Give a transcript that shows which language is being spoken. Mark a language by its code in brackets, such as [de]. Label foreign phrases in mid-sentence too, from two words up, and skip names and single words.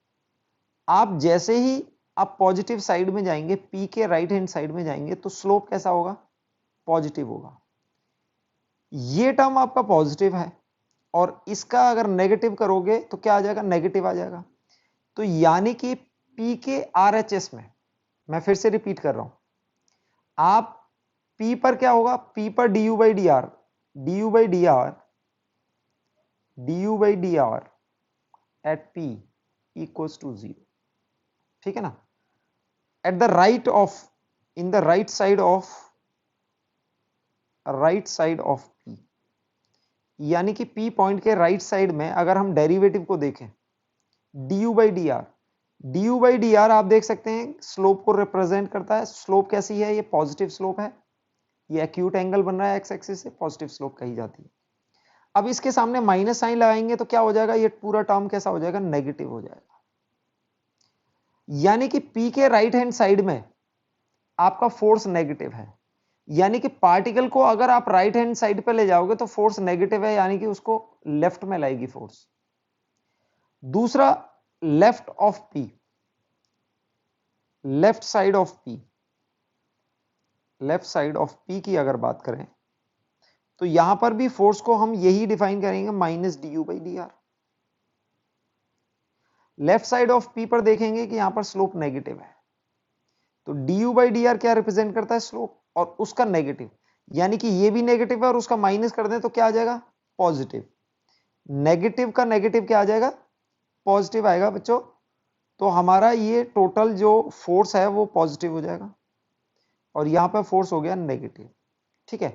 [hi] आप जैसे ही आप [en] positive side [hi] में जाएंगे, पी के [en] right hand side [hi] में जाएंगे, तो स्लोप कैसा होगा, पॉजिटिव होगा। ये टर्म आपका पॉजिटिव है, और इसका अगर नेगेटिव करोगे तो क्या आ जाएगा, नेगेटिव आ जाएगा। तो यानी कि P के RHS में, मैं फिर से रिपीट कर रहा हूं, आप P पर क्या होगा, P पर [en] du by dr, du by dr, du by dr at P equals to 0, [hi] ठीक है ना। [en] at the right of, in the right side of P, [hi] यानी कि P पॉइंट के [en] right side [hi] में अगर हम डेरिवेटिव को देखें [en] du by dr, du by dr [hi] आप देख सकते हैं स्लोप को रिप्रेजेंट करता है। स्लोप कैसी है, ये [en] positive slope [hi] है, ये [en] acute angle [hi] बन रहा है [en] x axis [hi] से, [en] positive slope [hi] कही जाती है। अब इसके सामने [en] minus sign [hi] लगाएंगे तो क्या हो जाएगा, ये पूरा टर्म कैसा हो जाएगा, नेगेटिव हो जाएगा। यानी कि P के [en] right hand side [hi] में आपका [en] force negative [hi] है, यानी कि पार्टिकल को अगर आप [en] right hand side [hi] पे ले जाओगे तो [en] force negative [hi] है, यानी कि उसको लेफ्ट में लाएगी फोर्स। दूसरा, [en] left of P, left side of P, left side of P [hi] की अगर बात करें तो यहां पर भी फोर्स को हम यही डिफाइन करेंगे [en] minus du by dr. left side of P [hi] पर देखेंगे कि यहां पर [en] slope negative [hi] है, तो [en] du by dr [hi] क्या रिप्रेजेंट करता है, स्लोप, और उसका नेगेटिव, यानी कि ये भी नेगेटिव है और उसका माइनस कर दें तो क्या आ जाएगा, पॉजिटिव। नेगेटिव का नेगेटिव क्या आ जाएगा, पॉजिटिव आएगा बच्चों। तो हमारा ये टोटल जो फोर्स है वो पॉजिटिव हो जाएगा और यहां पर फोर्स हो गया नेगेटिव, ठीक है।